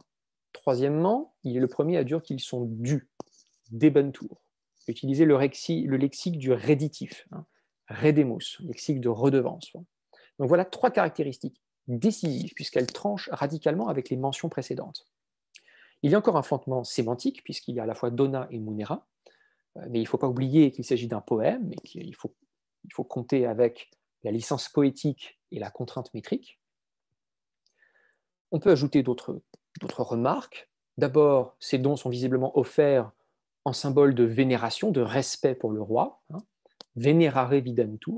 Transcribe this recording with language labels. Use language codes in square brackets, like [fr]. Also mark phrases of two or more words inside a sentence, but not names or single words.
[fr] Troisièmement, il est le premier à dire qu'ils sont dus, debentur. Utiliser le lexique du réditif, hein, redemus, lexique de redevance. Donc voilà 3 caractéristiques décisives, puisqu'elles tranchent radicalement avec les mentions précédentes. Il y a encore un fondement sémantique, puisqu'il y a à la fois [la] dona et munera, [fr] mais il ne faut pas oublier qu'il s'agit d'un poème, et qu'il faut compter avec la licence poétique et la contrainte métrique. On peut ajouter d'autres remarques. D'abord, ces dons sont visiblement offerts en symbole de vénération, de respect pour le roi, hein, [la] venerare videntur.